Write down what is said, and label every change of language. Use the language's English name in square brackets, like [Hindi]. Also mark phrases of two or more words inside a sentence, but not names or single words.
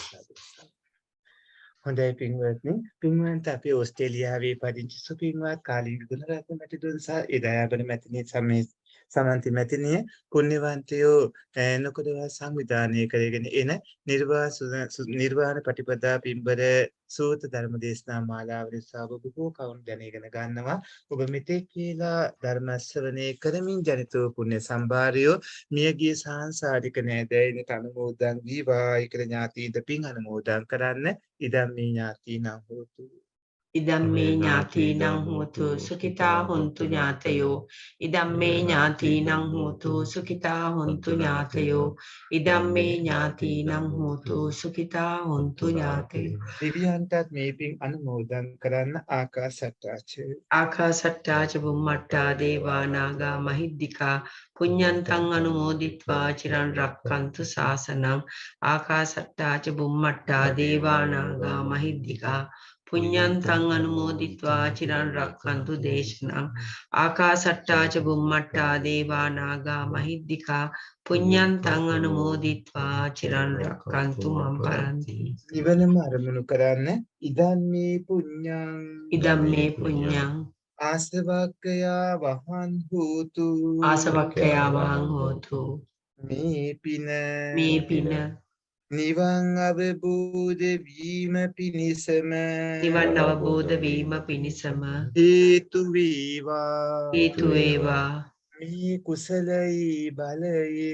[Sinhala] හොඳයි පින්වත්නි අපි ඕස්ට්‍රේලියාවේ පදිංචි සුපින්වත් කාලිංග ගුණරත්න මැතිතුන් සහ ඉදයාබන මැතිණිය සමන්ති මැතිණිය පුණ්‍යවන්තයෝ නොකඩවා සංවිධානය කරගෙන එන නිර්වාණ ප්‍රතිපදා පින්බර සූත ධර්ම දේශනා මාලාව නිසා ඔබ බොහෝ කවුරුන් දැනගෙන ගන්නවා. ඔබ මෙතෙක් කියලා ධර්ම ශ්‍රවණය කරමින් ජනිත වූ පුණ්‍ය සම්භාරයෝ මියගිය සාංසාරික නෑදෑයන්ට අනුමෝදන් වේවා කියලා ඥාතීන්ට පින් අනුමෝදන් කරන්න. [Pali] ඉදම් මේ ඥාතීනම් හෝතු Idamme ඥාතිනං හෝතු සුඛිතා හොන්තු ඥාතයෝ ඉදම්මේ ඥාතිනං හෝතු සුඛිතා හොන්තු ඥාතයෝ ඉදම්මේ ඥාතිනං හෝතු සුඛිතා හොන්තු ඥාතයෝ [Sinhala] දෙවියන්ටත් මේ පින් අනුමෝදන් කරන්න ආකාශට්ටාච [Pali] ආකාසට්ටා ච බුම්මට්ටා දේවා නාග මහිද්దికා පුඤ්ඤන්තං අනුමෝදිත්වා චිරන් රක්ඛන්තු ශාසනං ආකාසට්ටා ච බුම්මට්ටා දේවා නාග මහිද්దికා පුඤ්ඤන්තං අනුමෝදිත්වා චිරන් රක්ඛන්තු දේශනං ආකාසට්ටා ච බුම්මට්ටා දේවා නාග මහිද්దికා පුඤ්ඤන්තං අනුමෝදිත්වා චිරන් රක්ඛන්තු මම් පරන්ති [Sinhala] නිවනම අරමුණු කරන්න [Pali] ඉදම්මේ පුඤ්ඤං ඉදම්මේ පුඤ්ඤං ආසවක්ඛයා වහන් හෝතු ආසවක්ඛයා වහං හෝතු [Sinhala] මේ පින මේ පින නිවන් අවබෝධ වීම පිණිසම නිවන් අවබෝධ වීම පිණිසම හේතු වේවා හේතු වේවා මේ කුසලයේ බලයෙන්